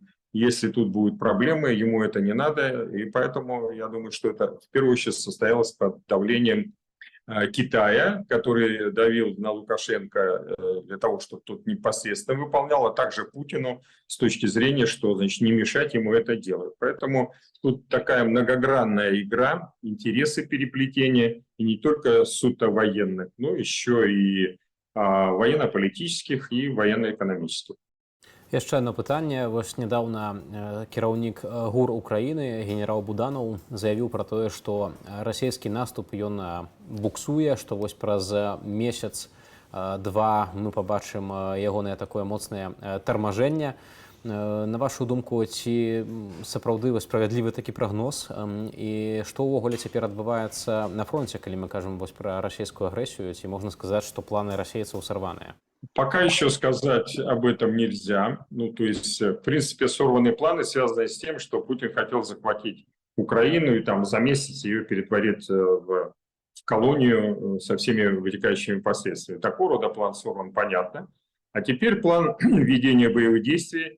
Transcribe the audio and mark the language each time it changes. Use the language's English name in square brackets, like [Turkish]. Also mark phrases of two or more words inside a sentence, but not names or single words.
[Russian] Если тут будут проблемы, ему это не надо, и поэтому я думаю, что это в первую очередь состоялось под давлением Китая, который давил на Лукашенко для того, чтобы тот непосредственно выполнял, а также Путину с точки зрения, что, значит, не мешать ему это делать. Поэтому тут такая многогранная игра, интересы переплетения, и не только суто военных, но еще и [Belarusian] военно-палітычных і военно-эканамічных. Яшчэ одно пытанне. Вось нядаўна кіраўнік ГУР Украіны генерал Буданаў заявіў пра тое, што расійскі наступ ён буксуе, што вось праз месяц-два мы пабачым ягонае такое моцнае тармажэнне. На вашу думку, ці сапраўды справядлівы такі прагноз, і што ўвогуле цяпер адбываецца на фронте, калі мы кажам вось пра расійскую агрэсію, ці можна сказаць, што планы расейцаў сарваныя? [Russian] Пока еще сказать об этом нельзя. Ну, то есть, в принципе, сорванные планы связаны с тем, что Путин хотел захватить Украину и там за месяц ее перетворить в колонию со всеми вытекающими последствиями. Такого рода план сорван, понятно. А теперь план ведения боевых действий.